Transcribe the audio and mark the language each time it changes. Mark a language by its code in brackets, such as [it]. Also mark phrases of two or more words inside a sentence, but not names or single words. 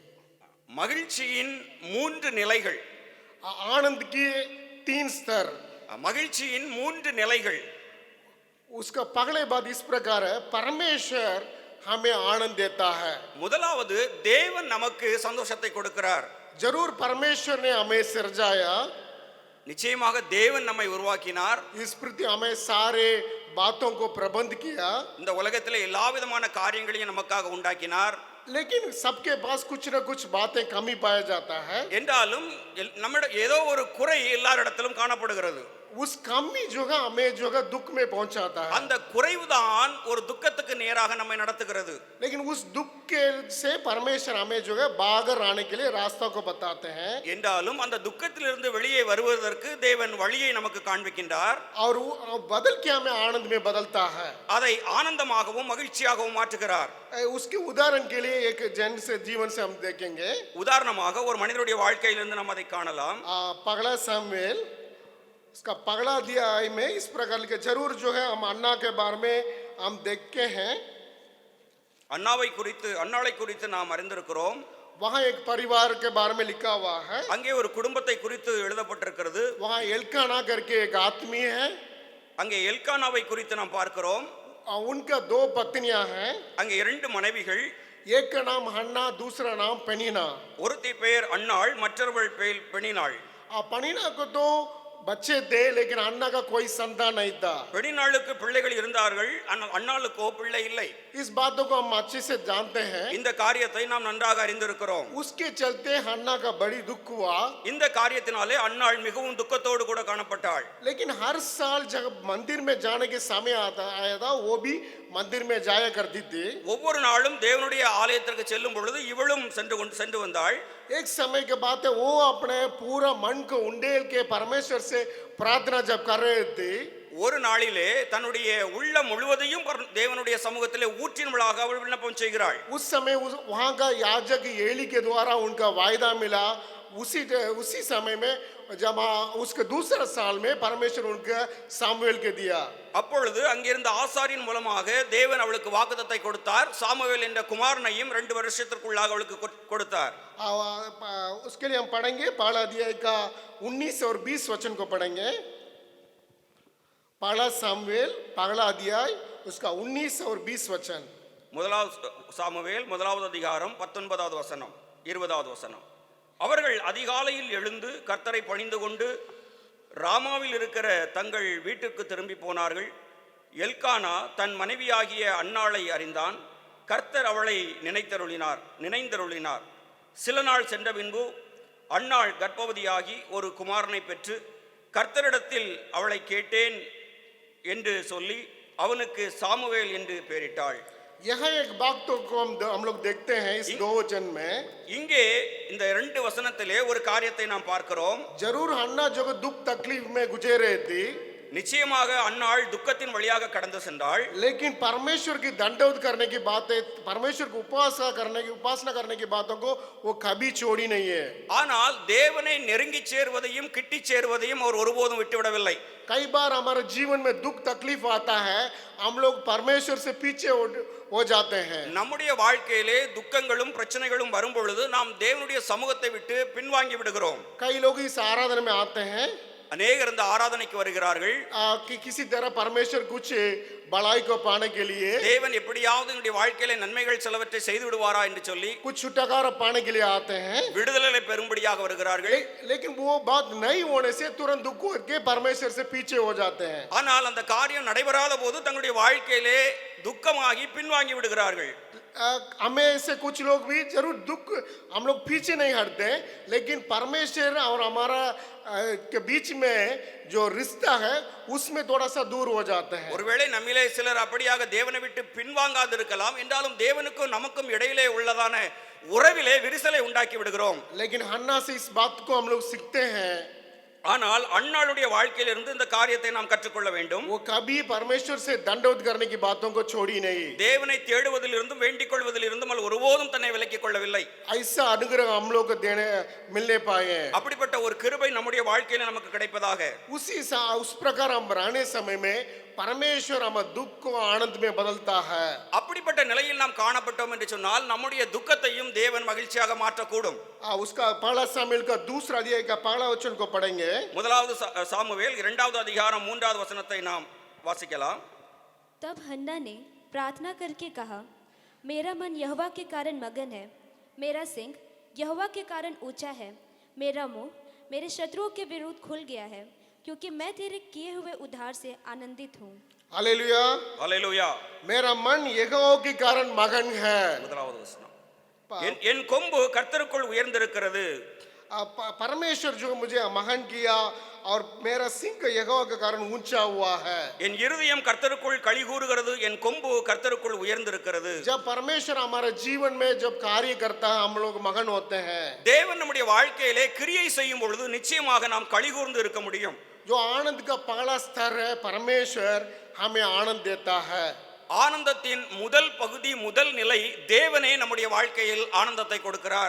[ta] மகிழ்ச்சியின் 3 நிலைகள். [hi] आनंद की 3 स्तर, [ta] மகிழ்ச்சியின் 3 நிலைகள். [hi] उसका पहले बात इस प्रकार है, परमेश्वर हमें आनंद देता है। [ta] முதலாவது தேவன் நமக்கு சந்தோஷத்தை கொடுக்கிறார். [hi] जरूर परमेश्वर ने हमें सिरजाया, [ta] நிச்சயமாக தேவன் நம்மை உருவாக்கினார். [hi] इस प्रति हमें सारे बातों को प्रबंध किया। [ta] இந்த உலகத்திலே எல்லா விதமான காரியங்களையும் நமக்காக உண்டாக்கினார். [hi] लेकिन सबके पास कुछ न कुछ बातें कमी पाया जाता है। [ta] என்றாலும் நம்மிடம் ஏதோ ஒரு குறை எல்லாரிடத்திலும் காணப்படுகிறது. [hi] उस कमी जो है हमें जो है दुख में पहुंचाता है। [ta] அந்த குறைவுதான் ஒரு துக்கத்துக்கு நேராக நம்மை நடத்துகிறது. [hi] लेकिन उस दुख के से परमेश्वर हमें जो है बाहर आने के लिए रास्ता को बताते हैं। [ta] என்றாலும் அந்த துக்கத்திலிருந்து வெளியே வருவதற்கு தேவன் வழியை நமக்கு காண்பிக்கின்றார். [hi] और बदल के हमें आनंद में बदलता है, [ta] அதை ஆனந்தமாகவும் மகிழ்ச்சியாகவும் மாற்றுகிறார். [hi] उसके उदाहरण के लिए एक जन से जीवन से हम देखेंगे। [ta] உதாரணமாக ஒரு மனிதனுடைய வாழ்க்கையிலிருந்து நாம் அதை காணலாம். [hi] पगला सामुएल उसका पगला अध्याय में इस प्रकार के जरूर जो है हम अन्ना के बारे में हम देखते हैं। [ta] அன்னாளை குறித்து நாம் அறிந்திருக்கிறோம். [hi] वहाँ एक परिवार के बारे में लिखा हुआ है। [ta] அங்கே ஒரு குடும்பத்தை குறித்து எழுதப்பட்டிருக்கிறது. [hi] वहाँ एल्काना करके एक आदमी है। [ta] அங்கே எல்கானாவை குறித்து நாம் பார்க்கிறோம். [hi] उनका 2 पत्नियां हैं। [ta] அங்கே 2 மனைவிகள். [hi] एक का नाम हन्ना, दूसरा नाम पेनिना। [ta] ஒருத்தி பெயர் அன்னாள், மற்றவள் பெயர் பெனினாள். [hi] पेनिना को तो बच्चे थे लेकिन अन्ना का कोई संतान नहीं था। [ta] பெணினாளுக்கு பிள்ளைகள் இருந்தார்கள், ஆனால் அன்னாளுக்கோ பிள்ளை இல்லை. [hi] इस बातों को हम अच्छे से जानते हैं। [ta] இந்த காரியத்தை நாம் நன்றாக அறிந்திருக்கிறோம். [hi] उसके चलते हन्ना का बड़ी दुख हुआ। [ta] இந்த காரியத்தினாலே அன்னாள் மிகவும் துக்கத்தோடு கூட காணப்பட்டாள். [hi] लेकिन हर साल जब मंदिर में जाने के समय आया था वो भी मंदिर में जाया करती थी। [ta] ஒவ்வொரு நாளும் தேவனுடைய ஆலயத்திற்கு செல்லும் பொழுது இவளும் சென்று வந்தாள். [hi] एक समय के बाद वो अपने पूरा मन को उंडेल के परमेश्वर से प्रार्थना जब कर रहे थे, [ta] ஒரு நாளிலே தன்னுடைய உள்ளம் முழுவதையும் தேவனுடைய சமூகத்திலே ஊற்றினவளாக அவள் விண்ணப்பம் செய்கிறாள். [hi] उस समय वहाँ का याजक एली के द्वारा उनका वायदा मिला। उसी समय में जब उसके दूसरा साल में परमेश्वर उनका सामुएल के दिया। [ta] அப்பொழுது அங்கிருந்த ஆசாரியின் மூலமாக தேவன் அவளுக்கு வாக்குத்தத்தத்தை கொடுத்தார். சாமுவேல் என்ற குமாரனையும் 2 வருஷத்திற்குள்ளாக அவளுக்கு கொடுத்தார். [hi] उसके लिए हम पढ़ेंगे पहला अध्याय का 19 और 20 वचन को पढ़ेंगे। पहला सामुएल पहला अध्याय उसका 19 और 20 वचन। [ta] முதலாவது சாமுவேல் முதலாவது அதிகாரம் 19வது வசனம் 20வது வசனம். அவர்கள் அதிகாலையில் எழுந்து கர்த்தரை பணிந்து கொண்டு ராமாவில் இருக்கிற தங்கள் வீட்டுக்கு திரும்பி போனார்கள். எல்கானா தன் மனைவியாகிய அன்னாளை அறிந்தான். கர்த்தர் அவளை நினைந்தருளினார். சில நாள் சென்ற பின்பு அன்னாள் கர்ப்பவதியாகி ஒரு குமாரனை பெற்று கர்த்தரிடத்தில் அவளை கேட்டேன் என்று சொல்லி அவனுக்கு சாமுவேல் என்று பெயரிட்டாள். [hi] यहाँ एक बात तो हम लोग देखते हैं इस 2 वचन में। [ta] இங்கே இந்த 2 வசனத்திலே ஒரு காரியத்தை நாம் பார்க்கிறோம். [hi] जरूर हन्ना जो दुख तकलीफ में गुजरे थी, [ta] நிச்சயமாக அன்னாள் துக்கத்தின் வழியாக கடந்து சென்றாள். [hi] लेकिन परमेश्वर की दंडवत करने की बात है, परमेश्वर को उपासना करने की बातों को वो कभी छोड़ी नहीं है। [ta] ஆனால் தேவனை நெருங்கி சேர்வதையும் கிட்டி சேர்வதையும் அவர் ஒருபோதும் விட்டுவிடவில்லை. [hi] कई बार हमारे जीवन में दुख तकलीफ आता है, हम लोग परमेश्वर से पीछे हो जाते हैं। [ta] நம்முடைய வாழ்க்கையிலே துக்கங்களும் பிரச்சனைகளும் வரும் பொழுது நாம் தேவனுடைய சமூகத்தை விட்டு பின்வாங்கி விடுகிறோம். [hi] कई लोग इस आराधना में आते हैं, [ta] அநேகர் இந்த ஆராதனைக்கு வருகிறார்கள். [hi] कि किसी तरह परमेश्वर कुछ बड़ाई को पाने के लिए, [ta] தேவன் எப்படியாவது என்னுடைய வாழ்க்கையில நன்மைகள் சிலவற்றை செய்து விடுவாரா என்று சொல்லி [hi] कुछ छुटकारा पाने के लिए आते हैं, [ta] விடுதலை பெறும்படியாக வருகிறார்கள். [hi] लेकिन वो बात नहीं होने से तुरंत दुख के परमेश्वर से पीछे हो जाते हैं। [ta] ஆனால் அந்த காரியம் நடைபெறாத போது தங்களுடைய வாழ்க்கையிலே துக்கமாகி பின்வாங்கி விடுகிறார்கள். [hi] हमें से कुछ लोग भी जरूर दुख हम लोग पीछे नहीं हटते, लेकिन परमेश्वर और हमारा के बीच में जो रिश्ता है उसमें थोड़ा सा दूर हो जाते हैं। [ta] ஒருவேளை நம்மிலே சிலர் அப்படியாக தேவனை விட்டு பின்வாங்காது இருக்கலாம். என்றாலும் தேவனுக்கும் நமக்கும் இடையிலே உள்ளதான உறவிலே விரிசலை உண்டாக்கி விடுகிறோம். [hi] लेकिन हन्ना से इस बात को हम लोग सीखते हैं। [ta] ஆனால் அன்னாளுடைய வாழ்க்கையிலிருந்து இந்த காரியத்தை நாம் கற்றுக்கொள்ள வேண்டும். [hi] वो कभी परमेश्वर से दंडवत करने की बातों को छोड़ी नहीं। [ta] தேவனை தேடுவதிலிருந்தும் வேண்டிக் கொள்வதிலிருந்தும் அவள் ஒருபோதும் தன்னை விலக்கிக் கொள்ளவில்லை. [hi] ऐसा अनुग्रह हम लोग को मिलने पाए। [ta] அப்படிப்பட்ட ஒரு கிருபை நம்முடைய வாழ்க்கையில நமக்கு கிடைப்பதாக. [hi] उस प्रकार हम रहने समय में परमेश्वर हम दुख को आनंद में बदलता है। [ta] அப்படிப்பட்ட நிலையில் நாம் காணப்பட்டோம் என்று சொன்னால் நம்முடைய துக்கத்தையும் தேவன் மகிழ்ச்சியாக மாற்றக்கூடும். [hi] उसका पहला सामुएल का दूसरा अध्याय का पहला वचन को पढ़ेंगे। [ta] முதலாவது சாமுவேல் 2வது அதிகாரம் 3வது வசனத்தை நாம் வாசிக்கலாம். [hi] तब हन्ना ने प्रार्थना करके कहा, मेरा मन यहोवा के कारण मगन है, मेरा सिंह यहोवा के कारण ऊंचा है, मेरा मुंह मेरे शत्रुओं के विरुद्ध खुल गया है, क्योंकि मैं तेरे किए हुए उद्धार से आनंदित हूँ। हालेलुया, [ta] ஹல்லேலூயா. [hi] मेरा मन यहोवा के कारण मगन है। [ta] முதலாவது வசனம், என் கொம்பு கர்த்தருக்குள் உயர்ந்திருக்கிறது. [hi] परमेश्वर जो मुझे मगन किया और मेरा सिंह यहोवा के कारण ऊंचा हुआ है। [ta] என் இருதயம் கர்த்தருக்குள் களி கூறுகிறது, என் கொம்பு கர்த்தருக்குள் உயர்ந்திருக்கிறது. [hi] जब परमेश्वर हमारे जीवन में जब कार्य करता है हम लोग मगन होते हैं। [ta] தேவன் நம்முடைய வாழ்க்கையிலே கிரியை செய்யும் பொழுது நிச்சயமாக நாம் களி கூர்ந்து இருக்க முடியும். [hi] जो आनंद का पहला स्तर है परमेश्वर हमें आनंद देता है। [ta] ஆனந்தத்தின் முதல் பகுதி முதல் நிலை தேவனே நம்முடைய வாழ்க்கையில் ஆனந்தத்தை கொடுக்கிறார்.